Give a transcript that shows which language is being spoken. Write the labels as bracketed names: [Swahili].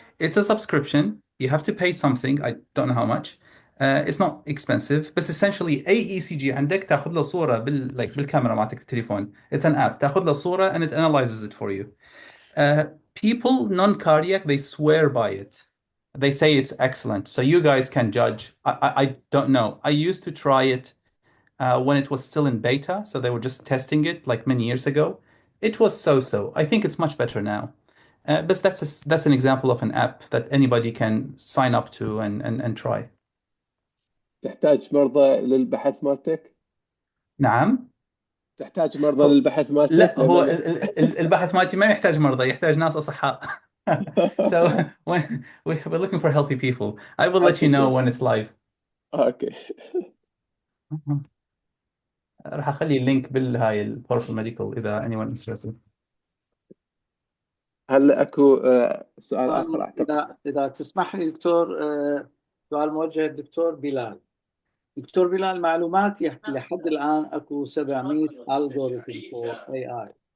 [English] It's a subscription. You have to pay something. I don't know how much. It's not expensive, [Arabic] بس essentially أي ECG عندك تاخذ له صورة بالكاميرا مالتك التليفون. [English] It's an app. [Arabic] تاخذ له صورة [English] and it analyzes it for you. People non-cardiac, they swear by it. They say it's excellent. So you guys can judge. I don't know. I used to try it when it was still in beta, so they were just testing it like many years ago. It was so-so. I think it's much better now. But that's an example of an app that anybody can sign up to and try. [Arabic] تحتاج مرضى للبحث مالتك؟ نعم. تحتاج مرضى للبحث مالتك؟ لا، هو البحث مالتي ما يحتاج مرضى، يحتاج ناس أصحاء. [English] So when we're looking for healthy people, I will let you know when it's live. [Arabic] اوكي. راح اخلي اللينك بالهاي البورفل ميديكال اذا [English] anyone interested. [Arabic] هل اكو سؤال اخر اعتقد؟ إذا تسمح لي دكتور، سؤال موجه للدكتور بلال. دكتور بلال، معلومات يحكي لحد الآن أكو 700 [English] algorithm for AI.